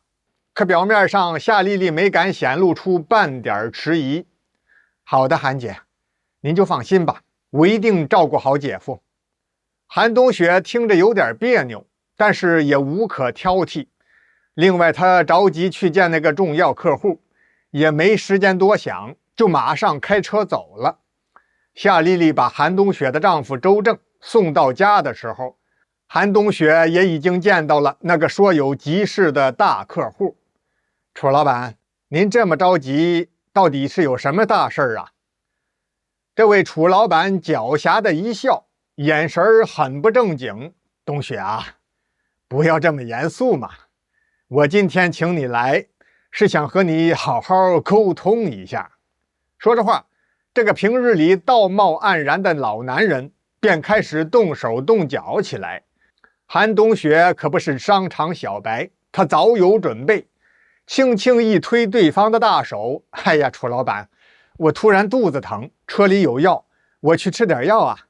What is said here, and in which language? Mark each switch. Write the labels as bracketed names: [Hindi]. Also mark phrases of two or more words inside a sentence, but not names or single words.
[Chinese] 可表面上夏麗麗沒敢顯露出半點遲疑。“好的，韓姐，您就放心吧，我一定照顧好姐夫。” 韓冬雪聽着有點別扭，但是也无可挑剔。另外，她着急去見那個重要客戶，也沒時間多想，就馬上開車走了。夏麗麗把韓冬雪的丈夫周正送到家的時候，韓冬雪也已經見到了那個說有急事的大客戶。“楚老板，您這麼着急，到底是有什麼大事啊？” 這位楚老板狡黠的一笑，眼神很不正經。“冬雪啊，不要這麼嚴肅嘛！我今天請你來，是想和你好好溝通一下。” 說着話，這個平日裡道貌岸然的老男人便開始動手動腳起來。韓冬雪可不是商場小白，她早有準備，輕輕一推對方的大手：“哎呀，楚老板，我突然肚子疼，車裡有藥，我去吃點藥啊。”